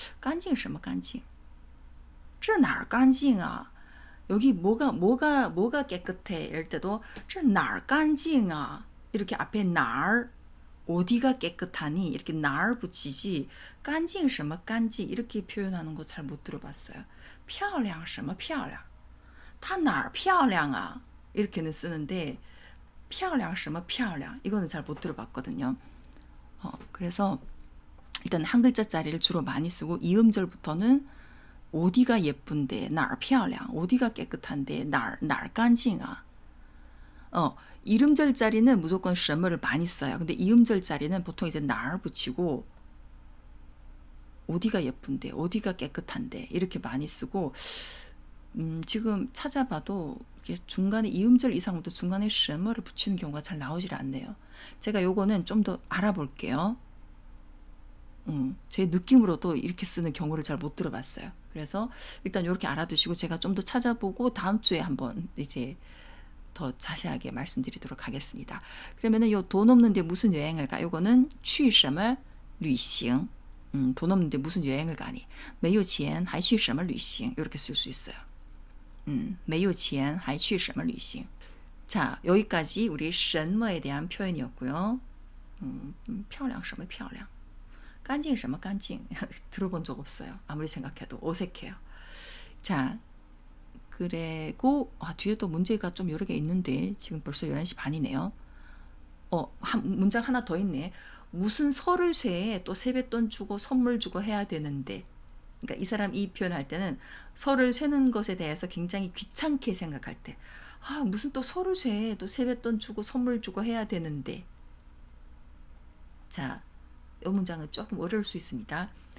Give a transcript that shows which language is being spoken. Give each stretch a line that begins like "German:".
Chinese: 干净什么干净这哪儿干净啊
Korean: 여기 뭐가 깨끗해 이럴 때도
Chinese: 这哪儿干净啊
Korean: 이렇게 앞에 哪儿 어디가 깨끗하니 이렇게 날 붙이지 깐징 什么 깐징 이렇게 표현하는 거 잘 못 들어봤어요.
Chinese: 漂亮什么漂亮它哪儿漂亮啊
Korean: 이렇게는 쓰는데
Chinese: 漂亮什么漂亮
Korean: 이거는 잘 못 들어봤거든요. 그래서 일단 한 글자짜리를 주로 많이 쓰고 이음절부터는 어디가 예쁜데
Chinese: 哪儿漂亮
Korean: 어디가 깨끗한데
Chinese: 哪儿干净啊
Korean: 이름절 자리는 무조건 什么를 많이 써요. 근데 이음절 자리는 보통 이제 날 붙이고 어디가 예쁜데 어디가 깨끗한데 이렇게 많이 쓰고 지금 찾아봐도 이게 중간에 이음절 이상부터 중간에 什么를 붙이는 경우가 잘 나오질 않네요. 제가 요거는 좀 더 알아볼게요. 제 느낌으로도 이렇게 쓰는 경우를 잘 못 들어봤어요. 그래서 일단 이렇게 알아두시고 제가 좀 더 찾아보고 다음 주에 한번 이제 더 자세하게 말씀드리도록 하겠습니다. 그러면은 요 돈 없는데 무슨 여행을 가? 요거는
Chinese: 去什么旅行
Korean: 돈 없는데 무슨 여행을 가니?
Chinese: 没有钱还去什么旅行
Korean: 이렇게 쓸 수 있어요.
Chinese: 没有钱还去什么旅行
Korean: 자, 여기까지 우리 什么에 대한 표현이었고요.
Chinese: 漂亮什么漂亮 干净什么干净
Korean: 들어본 적 없어요. 아무리 생각해도 어색해요. 자, 그리고 뒤에 또 문제가 좀 여러 개 있는데 지금 벌써 11시 반이네요. 문장 하나 더 있네. 무슨 설을 쇠에 또 세뱃돈 주고 선물 주고 해야 되는데 그러니까 이 사람 이 표현할 때는 설을 쇠는 것에 대해서 굉장히 귀찮게 생각할 때 무슨 또 설을 쇠에 또 세뱃돈 주고 선물 주고 해야 되는데 자, 이 문장은 조금 어려울 수 있습니다.